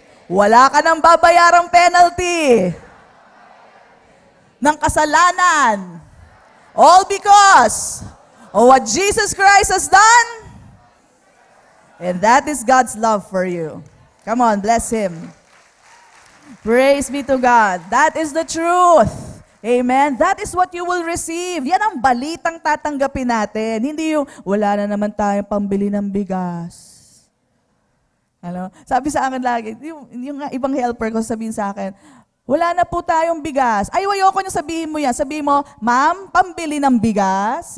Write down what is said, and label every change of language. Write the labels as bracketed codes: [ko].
[tl] Wala ka nang babayarang penalty ng kasalanan. [en] All because of what Jesus Christ has done. And that is God's love for you. Come on, bless Him. Praise be to God. That is the truth. Amen. That is what you will receive. [tl] Yan ang balitang tatanggapin natin. Hindi yung, wala na naman tayong pambili ng bigas. Ano? Sabi sa akin lagi, yung ibang helper ko sabihin sa akin, wala na po tayong bigas. Ay, ayoko nyo sabihin mo yan. Sabihin mo, ma'am, pambili ng bigas.